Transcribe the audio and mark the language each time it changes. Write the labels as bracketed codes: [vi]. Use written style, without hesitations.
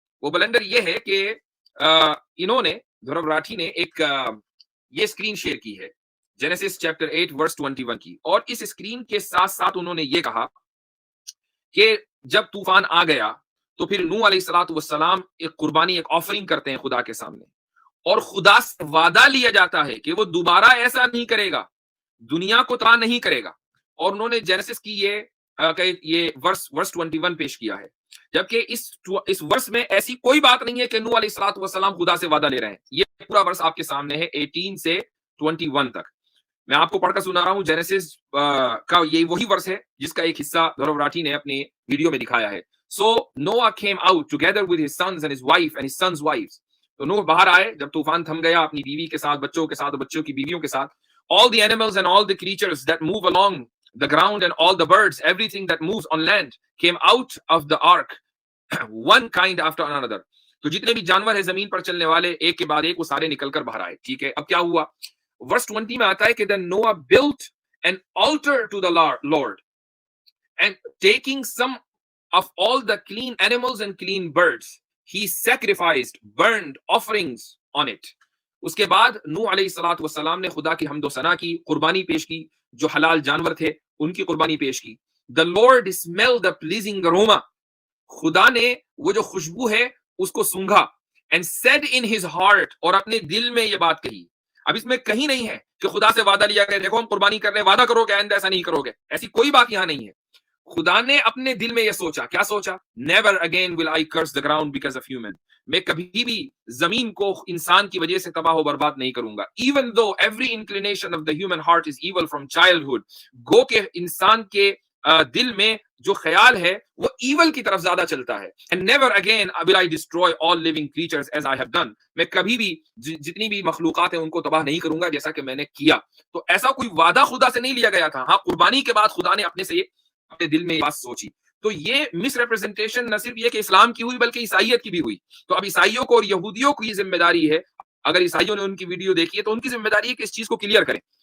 [ur] وہ بلنڈر یہ ہے کہ انہوں نے دھورو راٹھی نے ایک یہ اسکرین شیئر کی ہے جینیسس چیپٹر 8 ورس 21 کی، اور اس اسکرین کے ساتھ ساتھ انہوں نے یہ کہا کہ جب طوفان آ گیا تو پھر نوح علیہ الصلوۃ والسلام ایک قربانی، ایک آفرنگ کرتے ہیں خدا کے سامنے، اور خدا سے وعدہ لیا جاتا ہے کہ وہ دوبارہ ایسا نہیں کرے گا، دنیا کو تباہ نہیں کرے گا. اور انہوں نے جینیسس کی یہ ورس 21 پیش کیا ہے جبکہ اس ورس میں ایسی کوئی بات نہیں ہے کہ نوح علیہ الصلوۃ والسلام خدا سے وعدہ لے رہے ہیں. یہ پورا ورس آپ کے سامنے ہے 18 سے 21 تک. میں آپ کو پڑھ کر سنا رہا ہوں. جینیسس کا یہ وہی ورس ہے جس کا ایک حصہ دھرو راٹھی نے اپنے ویڈیو میں دکھایا ہے. [en] So Noah came out together with his sons and his wife and his sons' wives. [ur] تو نوح باہر آئے جب طوفان تھم گیا اپنی بیوی کے ساتھ, بچوں کے ساتھ, بچوں کی بیویوں کے ساتھ. [en] All the animals and all the creatures that move along the ground and all the birds, everything that moves on land came out of the ark, one kind after another. [ur] تو جتنے بھی جانور ہیں زمین پر چلنے والے ایک کے بعد ایک وہ سارے نکل کر باہر آئے. ٹھیک ہے, اب کیا ہوا؟ ورس 20 میں آتا ہے کہ [en] then Noah built an altar to the Lord and taking some of all the clean animals and clean birds, he sacrificed burnt offerings on it. [ur] اس کے بعد نوح علیہ الصلوۃ والسلام نے خدا کی حمد و ثنا کی, قربانی پیش کی, جو حلال جانور تھے ان کی قربانی پیش کی. [en] The Lord smelled the pleasing aroma. [ur] خدا نے وہ جو خوشبو ہے اس کو سونگھا. [en] And said in his heart, [ur] اور اپنے دل میں یہ بات کہی. اب اس میں کہیں نہیں ہے کہ خدا سے وعدہ لیا کہ دیکھو ہم قربانی کر رہے ہیں, وعدہ کرو کہ آئندہ ایسا نہیں کرو گے. ایسی کوئی بات یہاں نہیں ہے. خدا نے اپنے دل میں یہ سوچا. کیا سوچا؟ [en] Never again will I curse the ground because of human. [ur] میں کبھی بھی زمین کو انسان کی وجہ سے تباہ و برباد نہیں کروں گا. [en] Even though every inclination of the human heart is evil from childhood. [ur] گو کہ انسان کے دل میں جو خیال ہے وہ ایول کی طرف زیادہ چلتا ہے. [en] And never again will I destroy all living creatures as I have done. [ur] میں کبھی بھی جتنی بھی مخلوقات ہیں ان کو تباہ نہیں کروں گا جیسا کہ میں نے کیا. تو ایسا کوئی وعدہ خدا سے نہیں لیا گیا تھا. ہاں, قربانی کے بعد خدا نے اپنے سے اپنے دل میں یہ بات سوچی. تو یہ مس ریپرزنٹیشن نہ صرف یہ کہ اسلام کی ہوئی بلکہ عیسائیت کی بھی ہوئی. تو اب عیسائیوں کو اور یہودیوں کو یہ ذمہ داری ہے, اگر عیسائیوں نے ان کی ویڈیو دیکھی ہے تو ان کی ذمہ داری ہے کہ اس چیز کو کلیئر کریں.